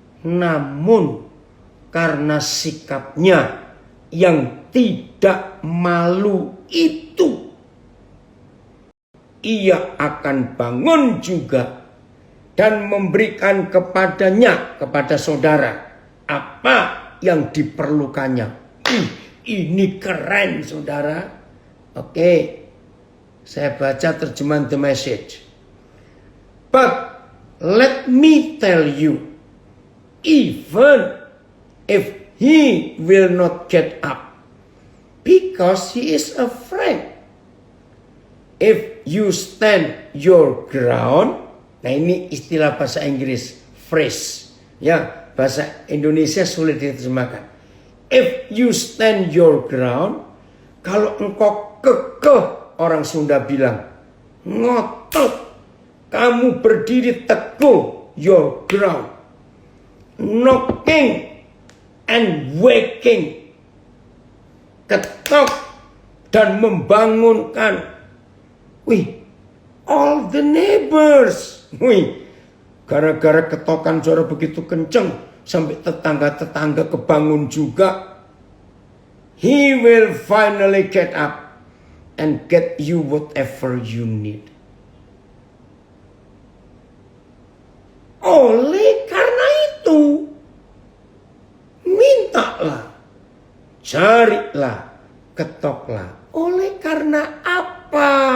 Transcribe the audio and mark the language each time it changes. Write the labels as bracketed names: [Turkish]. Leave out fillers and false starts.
[Indonesian] Namun, karena sikapnya yang tidak malu itu, ia akan bangun juga dan memberikan kepadanya, kepada saudara, apa yang diperlukannya. Ini keren saudara. Oke. Saya baca terjemahan The Message. [English] But let me tell you, even if he will not get up, because he is afraid, if you stand your ground. [Indonesian] Nah, ini istilah bahasa Inggris, phrase. Ya, bahasa Indonesia sulit diterjemahkan. [English] If you stand your ground, [Indonesian] kalau engkau kekeh, orang Sunda bilang, ngotot, kamu berdiri teguh, [English] your ground, knocking and waking, [Indonesian] ketok dan membangunkan, [English] all the neighbors. [Indonesian] Gara-gara ketokan suara begitu kenceng, sampai tetangga-tetangga kebangun juga. [English] He will finally get up and get you whatever you need. [Indonesian] Oleh karena itu, mintalah, carilah, ketoklah. Oleh karena apa?